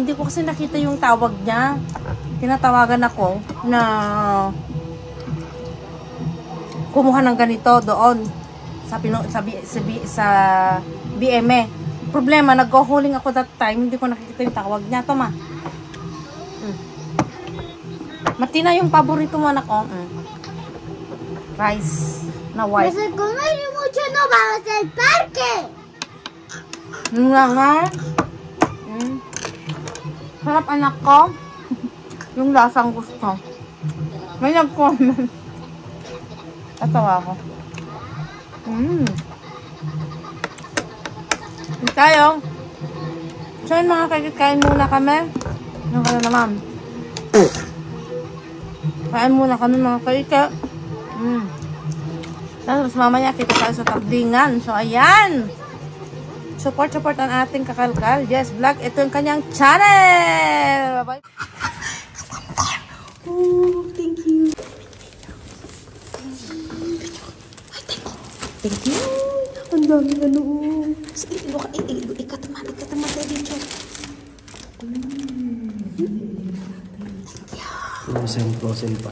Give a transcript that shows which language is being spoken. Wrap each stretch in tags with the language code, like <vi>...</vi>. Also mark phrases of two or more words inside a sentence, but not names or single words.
<tl>Hindi ko kasi nakita yung tawag niya. Tinatawagan ako na kumuha ng ganito doon sa BME. Problema, nag-go-hauling ako</tl> <en>that time.</en> <tl>Hindi ko nakikita yung tawag niya. Tama. Matina yung paborito mo, anak ko. Rice na white.</tl> <es>Vas a comer mucho, no vamos al parque.</es> <tl>Sarap, anak ko. Yung lasang gusto. May nag-comment. Tatawa ako. Tayo. So yun mga kaikit, kain muna kami. Ano ka na naman? Kain muna kami mga kaikit. Tapos mamaya kita tayo sa tabdingan. So ayan. Support ang ating Kakalkal Jess Vlog. Ito yung kanyang channel. Bye-bye.</tl> <en>Oh, thank you. Thank you.</en> <tl>Ang daming ano. Sige, ikataman tayo dito. Frozen pa.</tl>